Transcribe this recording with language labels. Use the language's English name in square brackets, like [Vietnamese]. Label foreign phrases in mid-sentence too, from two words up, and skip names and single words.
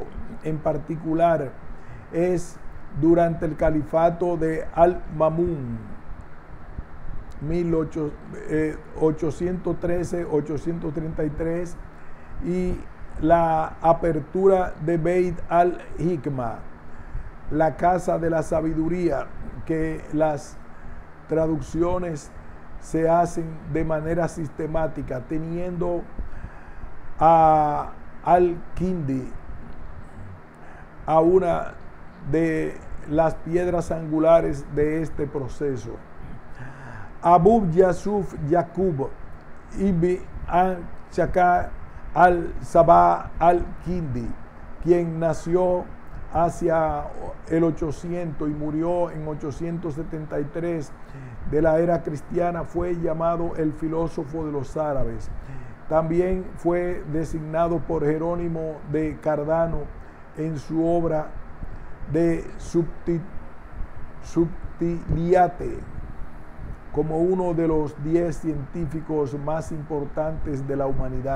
[Spanish] En particular, es durante el califato de Al-Mamun, 813-833, y la apertura de Beit al-Hikma, la casa de la sabiduría, que las traducciones se hacen de manera sistemática, teniendo a Al-Kindi a una de las piedras angulares de este proceso. Abu Yusuf Yaqub ibn al-Shaka al-Sabah al-Kindi quien nació hacia el 800 y murió en 873 de la era cristiana, fue llamado el filósofo de los árabes. También fue designado por Jerónimo de Cardano en su obra de Subtiliate como uno de los 10 científicos más importantes de la humanidad.